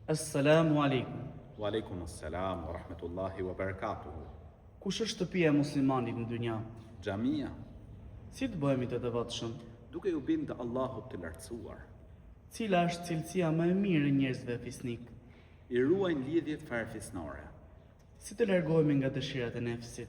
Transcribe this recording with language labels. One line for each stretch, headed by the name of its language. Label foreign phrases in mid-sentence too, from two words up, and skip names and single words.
Arabic: السلام عليكم. وعليكم السلام ورحمة الله وبركاته.
Albanian: Kush është shtëpia e muslimanit në dynja? Xhamia, Si të bëhemi të devotshëm? duke u bindë Allahut të lartësuar, Cila është cilësia më e mirë e njerëzve fisnik? i ruajnë lidhjet farefisnore, Si të largohemi nga dëshirat e nefsit?